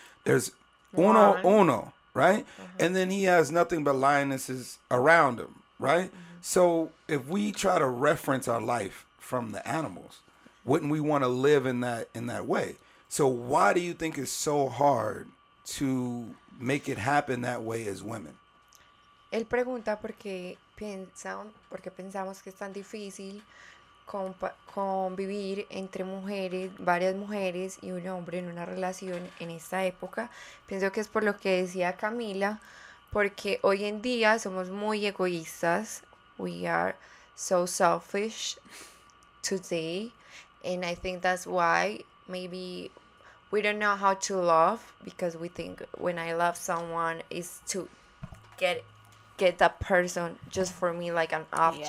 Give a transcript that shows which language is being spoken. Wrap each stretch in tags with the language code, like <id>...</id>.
<en>There's uno, right? And then he has nothing but lionesses around him, right? So if we try to reference our life from the animals, wouldn't we want to live in that way? So why do you think it's so hard to make it happen that way as women?</en> <es>Él pregunta porque pensamos que es tan difícil convivir entre mujeres, varias mujeres y un hombre en una relación en esta época. Pienso que es por lo que decía Camila, porque hoy en día somos muy egoístas.</es> <en>We are so selfish today, and I think that's why maybe we don't know how to love, because we think when I love someone is to get get that person just for me like an object.</en>